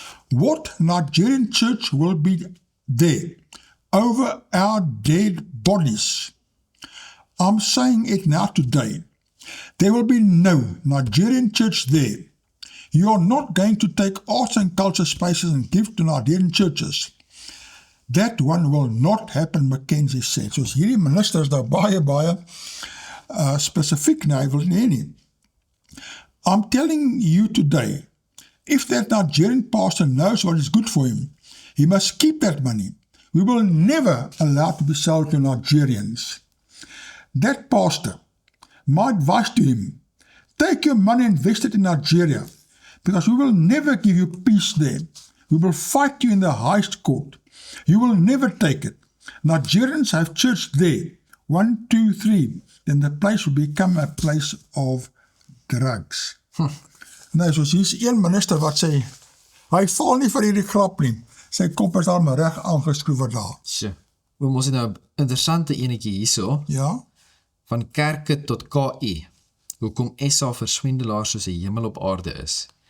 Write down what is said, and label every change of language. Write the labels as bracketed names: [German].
[English] What Nigerian church will be there over our dead bodies? I'm saying it now today. There will be no Nigerian church there. You are not going to take arts and culture spaces and give to Nigerian churches. That one will not happen, Mackenzie said. [Afrikaans] Soos hierdie minister is daar baie spesifiek, hy wil nie. [English] I'm telling you today, if that Nigerian pastor knows what is good for him, he must keep that money. We will never allow it to be sold to Nigerians. That pastor, my advice to him, take your money and invest it in Nigeria, because we will never give you peace there. We will fight you in the highest court. You will never take it. Nigerians have church there. 1, 2, 3. Then the place will become a place of drugs. [Afrikaans] Nou, soos hier is een minister wat sê, hy val nie vir hierdie grap nie. Sy kop is al maar reg aangeskroewe daar. Ons het nou 'n interessante enetjie hierso. Ja? Van kerke tot KI. Hoekom SA vir swendelaars soos 'n hemel op aarde is.